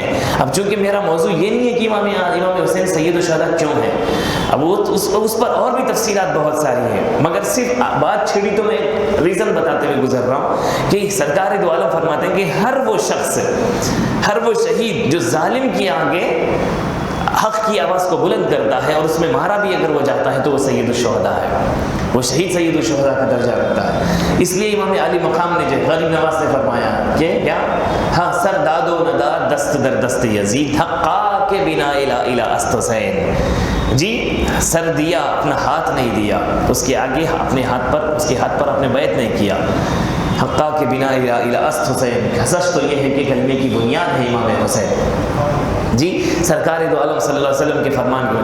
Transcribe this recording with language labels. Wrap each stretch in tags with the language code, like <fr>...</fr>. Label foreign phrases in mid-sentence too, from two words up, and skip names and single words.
<ur>اب چونکہ میرا موضوع یہ نہیں ہے کہ امام حسین سید الشہداء کیوں ہے، اب وہ اس پر اور بھی تفصیلات بہت ساری ہیں، مگر صرف بات چھڑی تو میں ریزن بتاتے ہوئے گزر رہا ہوں کہ سرکار دو عالم فرماتے ہیں کہ ہر وہ شخص، ہر وہ شہید جو ظالم کے آگے حق کی آواز کو بلند کرتا ہے اور اس میں مارا بھی اگر وہ جاتا ہے تو وہ سید الشہداء ہے، وہ شہید سید الشہداء کا درجہ رکھتا ہے۔ اس لیے امام علی مقام نے جو غریب نواز نے فرمایا کہ کیا، ہاں</ur> <fa>سر داد و نداد دست در دست یزید، حقا کے بنا الہ است حسین،</fa> <ur>جی سر دیا اپنا ہاتھ نہیں دیا، اس کے آگے اپنے ہاتھ پر اس کے ہاتھ پر اپنے بیعت نہیں کیا.</ur> <fa>حقا کے بنا الی است حسین،</fa> <ur>سچ تو یہ ہے کہ کلمے کی بنیاد ہے امام حسین. جی سرکار دو عالم</ur> <ar>صلی اللہ علیہ وسلم</ar> <ur>کے فرمان کے.</ur>